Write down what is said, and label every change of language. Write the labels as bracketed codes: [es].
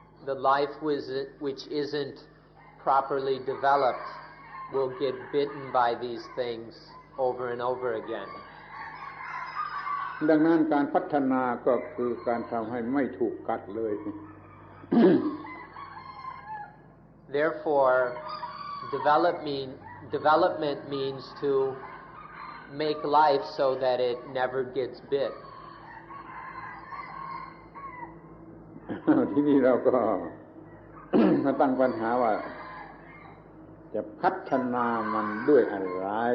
[en] The life which isn't properly developed will get bitten by these things over and over again. [th] ดังนั้นการพัฒนาก็คือการทำให้ไม่ถูกกัดเลย [en] Therefore, development means to make life so that it never gets bit. [th] ที่นี่เราก็ มาตั้งปัญหาว่าจะพัฒนามันด้วยอะไร